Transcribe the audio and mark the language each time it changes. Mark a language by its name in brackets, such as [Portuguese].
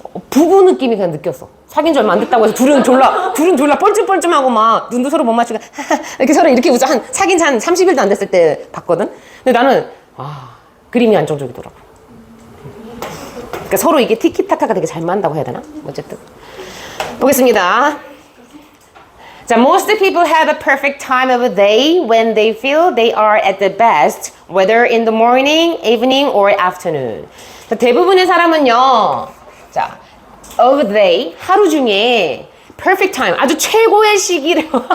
[Korean] 부부 느낌이 그냥 느꼈어. 사귄 지 얼마 안 됐다고 해서 둘은 졸라 뻘쭘뻘쭘하고 막 눈도 서로 못 맞추고 이렇게 서로 이렇게 웃어. 사귄 지 한 30일도 안 됐을 때 봤거든. 근데 나는 그림이 안정적이더라고. 그러니까 서로 이게 티키타카가 되게 잘 맞는다고 해야 되나? 어쨌든 보겠습니다. [English] 자, most people have a perfect time of the day when they feel they are at the best, whether in the morning, evening, or afternoon. [Korean] 자, 대부분의 사람은요, 자, [English] of the day, [Korean] 하루 중에 perfect time, 아주 최고의 시기를